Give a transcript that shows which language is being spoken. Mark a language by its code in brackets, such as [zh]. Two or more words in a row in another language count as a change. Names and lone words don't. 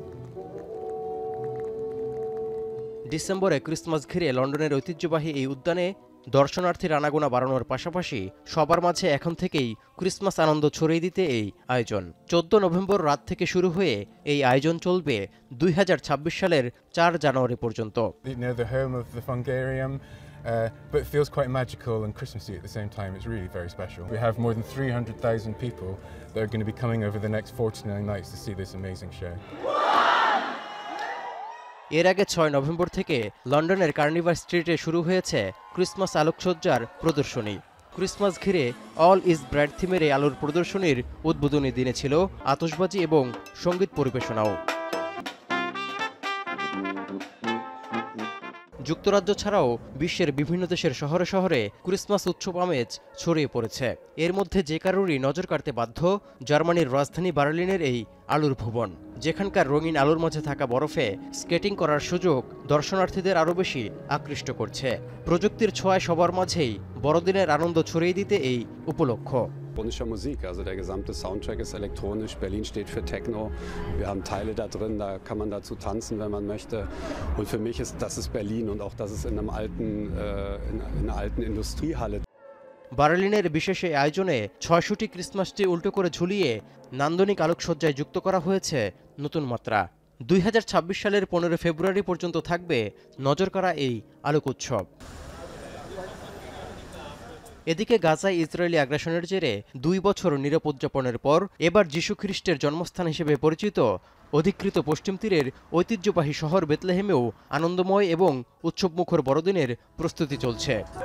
[bn] ডিসেম্বরে ক্রিসমাস ঘিরে লন্ডনের ঐতিহ্যবাহী এই উদ্যানে দর্শনার্থীর আনাগোনা বাড়ানোর পাশাপাশি সবার মাঝে এখন থেকেই ক্রিসমাস আনন্দ ছড়িয়ে দিতে এই আয়োজন। 14 নভেম্বর রাত থেকে শুরু হয়ে এই আয়োজন চলবে 2026 সালের 4 জানুয়ারি পর্যন্ত। [en] But it feels quite magical and Christmassy at the same time. It's really very special. We have more than 300,000 people that are going to be coming over the next 49 nights to see this amazing show. [bn] এর আগে 6 নভেম্বর থেকে লন্ডনের কার্নিভাল স্ট্রিটে শুরু হয়েছে ক্রিসমাস আলোকসজ্জার প্রদর্শনী। ক্রিসমাস ঘিরে অল ইজ ব্রাইট থিমের এই আলোর প্রদর্শনীর উদ্বোধনী দিনে ছিল আতশবাজি এবং সঙ্গীত পরিবেশনাও। যুক্তরাজ্য ছাড়াও বিশ্বের বিভিন্ন দেশের শহরে শহরে ক্রিসমাস উৎসব আমেজ ছড়িয়ে পড়েছে। এর মধ্যে যে কারোরই নজর কাড়তে বাধ্য জার্মানির রাজধানী বার্লিনের এই আলোর ভুবন, যেখানকার রঙিন আলোর মাঝে থাকা বরফে স্কেটিং করার সুযোগ দর্শনার্থীদের আরও বেশি আকৃষ্ট করছে। প্রযুক্তির ছোঁয়ায় সবার মাঝেই বড়দিনের আনন্দ ছড়িয়ে দিতে এই উপলক্ষ। [de] Elektronischer Musik, also der gesamte Soundtrack ist elektronisch. Berlin steht für Techno. Wir haben Teile da drin, da kann man dazu tanzen, wenn man möchte. Und für mich ist das Berlin und auch das ist in einer alten Industriehalle. [bn] বার্লিনের বিশেষ এই আয়োজনে 600টি ক্রিসমাসটি উল্টো করে ঝুলিয়ে নান্দনিক আলোকসজ্জায় যুক্ত করা হয়েছে নতুন মাত্রা। 2026 সালের 15 ফেব্রুয়ারি পর্যন্ত থাকবে নজর কাড়া এই আলোক উৎসব। এদিকে গাজায় ইসরায়েলি আগ্রাসনের জেরে 2 বছর নীরব উদযাপনের পর এবার যিশু খ্রিস্টের জন্মস্থান হিসেবে পরিচিত অধিকৃত পশ্চিম তীরের ঐতিহ্যবাহী শহর বেথলেহেমেও আনন্দময় এবং উৎসবমুখর বড়দিনের প্রস্তুতি চলছে।